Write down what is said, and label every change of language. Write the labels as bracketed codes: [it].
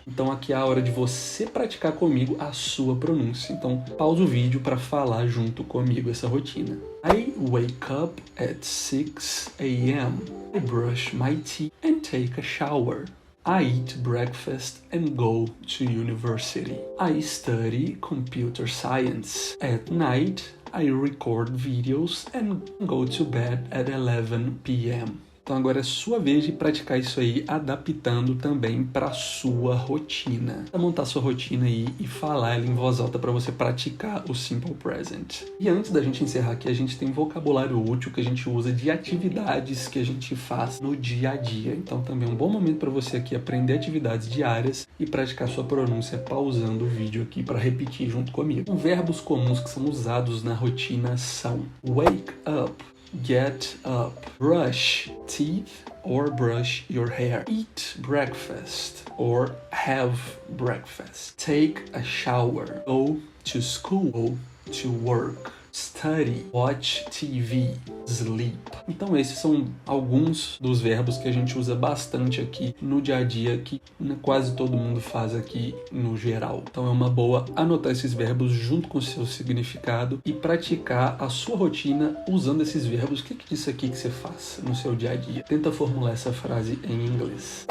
[pt] Então aqui é a hora de você praticar comigo a sua pronúncia. Então pausa o vídeo para falar junto comigo essa rotina. [en] I wake up at 6 a.m. I brush my teeth and take a shower. I eat breakfast and go to university. I study computer science. At night, I record videos and go to bed at 11 p.m. [pt] Então agora é sua vez de praticar isso aí, adaptando também para sua rotina. Pra montar sua rotina aí e falar ela em voz alta para você praticar o Simple Present. E antes da gente encerrar aqui, a gente tem vocabulário útil que a gente usa de atividades que a gente faz no dia a dia. Então também é um bom momento para você aqui aprender atividades diárias e praticar sua pronúncia pausando o vídeo aqui para repetir junto comigo. Então, verbos comuns que são usados na rotina são [en] wake up, get up, brush teeth or brush your hair, eat breakfast or have breakfast, take a shower, go to school, go to work, study, watch TV, sleep. [pt] Então esses são alguns dos verbos que a gente usa bastante aqui no dia a dia, que quase todo mundo faz aqui no geral. Então é uma boa anotar esses verbos junto com o seu significado e praticar a sua rotina usando esses verbos. O que é isso aqui que você faz no seu dia a dia? Tenta formular essa frase em inglês.